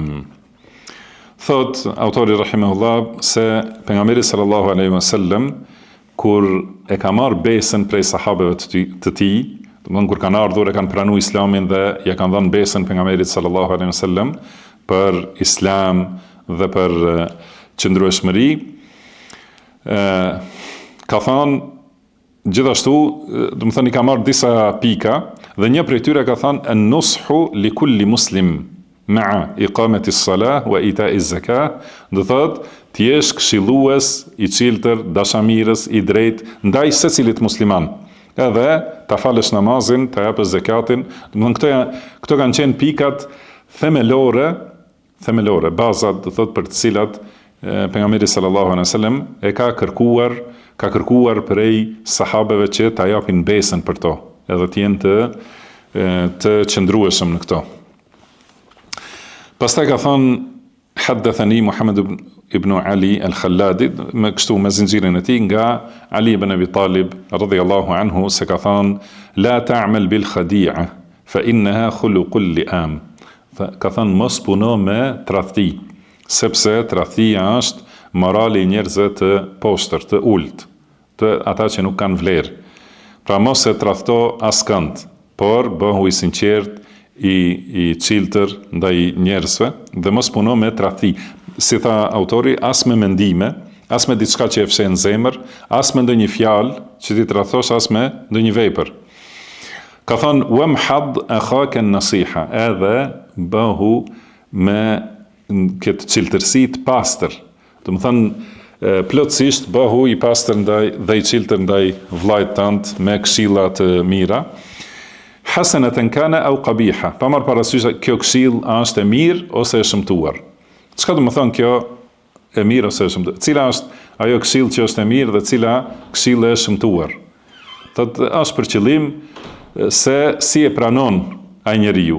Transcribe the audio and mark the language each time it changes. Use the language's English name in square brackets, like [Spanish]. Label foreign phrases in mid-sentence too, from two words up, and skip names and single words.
[Albanian] Thot autori rahimahullah se pejgamberi [Arabic] صلى الله عليه وسلم [Albanian] kur e ka marrë besën prej sahabeve të tij, do të thonë kur kanë ardhur e kanë pranuar islamin dhe ja kanë dhënë besën pejgamberit [Arabic] صلى الله عليه وسلم [Albanian] për islam dhe për qëndrueshmëri, ka thënë gjithashtu, do të thonë i ka marrë disa pika dhe një prej tyre ka thënë [Arabic] النصح لكل مسلم مع إقامة الصلاة وإيتاء الزكاة, [Albanian] do thotë ti jesh këshillues i ciltër, dashamirës, i drejtë ndaj secilit musliman. Edhe ta falësh namazin, ta japësh zakatin, do të thonë këto kanë qenë pikat themelore, bazat, do thotë për të cilat pejgamberi [Arabic] صلى الله عليه وسلم [Albanian] e ka kërkuar prej sahabeve që ta japin besën për to, edhe të jenë të qëndrueshëm në këto. Pastaj ka thënë haddathani Muhammad ibn Ali al-Khalladi, me kështu me zinxhirin e tij nga Ali ibn Abi Talib [Arabic] رضي الله عنه, [Albanian] se ka thënë [Arabic] لا تعمل بالخديعة فإنها خلق اللئام. [Albanian] Ka thënë mos puno me tradhti, sepse tradhtia është morali i njerëzve të poshtër, të ulët, të ata që nuk kanë vlerë. Pra mos e tradhto askënd, por bëhu i sinqert, i ciltër ndaj njerëzve dhe mos puno me tradhti. Si tha autori, as me mendime, as me diçka që e fshen zemër, as me ndonjë fjalë që ti tradhtosh, as me ndonjë vepër. Ka thënë [Arabic] وامحض أخاك النصيحة, [Albanian] edhe bëhu me këtë ciltërsi të pastër. Do të thënë plotësisht bëhu i pastër dhe i ciltër ndaj vllajt tënd me këshilla të mira. [Arabic] حسنة كان أو قبيحة. [Albanian] Pa marr parasysh kjo këshill është e mirë ose e shëmtuar. Çka do të thonë kjo e mirë ose e shëmtuar? Cila është ajo këshill që është e mirë dhe cila këshill e shëmtuar? Thotë është për qëllim se si e pranon ai njeriu.